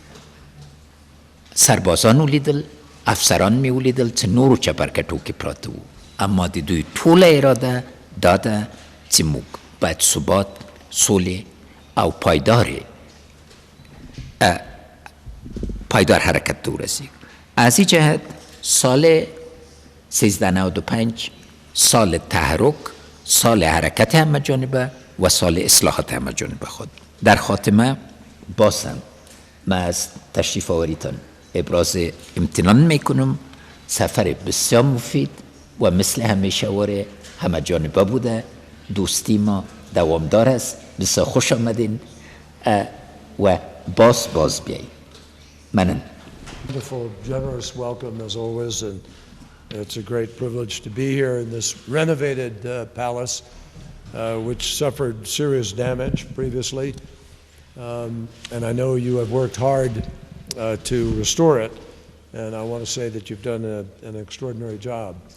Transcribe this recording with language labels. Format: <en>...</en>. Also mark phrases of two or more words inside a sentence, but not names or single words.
<ps>سربازان ولیدل، افسران می ولیدل چې نورو چپرکټو کې پراته وو، اما د دوی ټوله اراده دا ده چې موږ باید ثبات، سولې او پایدار حرکت ته ورسیږو.</ps> <fa>از این جهت سال 1395 سال تحرک، سال حرکت همه جانبه و سال اصلاحات همه جانبه خود. در خاتمه بازم من از تشریف آوریتان ابراز امتنان میکنم. سفر بسیار مفید و مثل همیشه واره همه جانبه بوده. دوستی ما دوامدار است. بسیار خوش آمدین و باز بیایید. ممنون.</fa> <en>Wonderful, generous welcome as always, and it's a great privilege to be here in this renovated palace, which suffered serious damage previously, and I know you have worked hard to restore it, and I want to say that you've done an extraordinary job.</en>